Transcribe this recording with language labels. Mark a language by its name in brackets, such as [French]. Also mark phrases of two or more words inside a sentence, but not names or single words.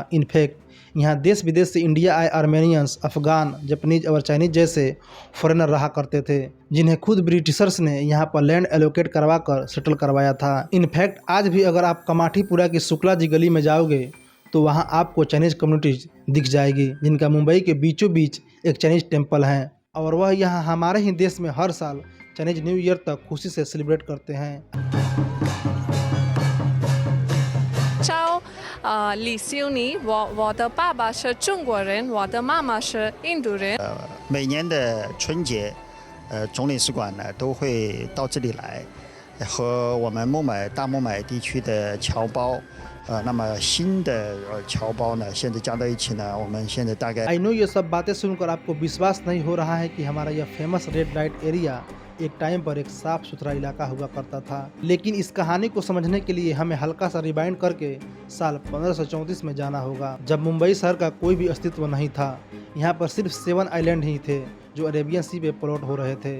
[Hindi] इनफैक्ट यहाँ देश विदेश से इंडिया आए आर्मेनियंस, अफगान, जापानीज और चाइनीज जैसे फॉरेनर रहा करते थे, जिन्हें खुद ब्रिटिशर्स ने यहाँ पर [English] land allocate [Hindi] करवाकर सेटल करवाया था। इनफैक्ट आज भी अगर आप कमाठीपुरा की शुक्ला जी गली में जाओगे तो वहाँ आपको [English] Chinese communities [Hindi] दिख जाएगी, जिनका मुंबई के बीचों बीच एक [English] Chinese temple [Hindi] है और वह यहाँ हमारे ही देश में हर साल चाइनीज न्यू ईयर तक खुशी से सेलिब्रेट करते हैं। [Chinese] 李修尼，我的爸爸是中国人，我的妈妈是印度人。每年的春节，总领事馆呢都会到这里来，和我们大孟买地区的侨胞，那么新的侨胞呢，现在加到一起呢，我们现在大概。 [English] I know [Hindi] ये सब बातें सुनकर आपको विश्वास नहीं हो रहा है कि हमारा यह [English] famous red light area [Hindi] एक टाइम पर एक साफ सुथरा इलाका हुआ करता था, लेकिन इस कहानी को समझने के लिए हमें हल्का सा रिवाइंड करके साल 1534 में जाना होगा, जब मुंबई शहर का कोई भी अस्तित्व नहीं था। यहाँ पर सिर्फ 7 आइलैंड ही थे जो अरेबियन सी पे प्लॉट हो रहे थे।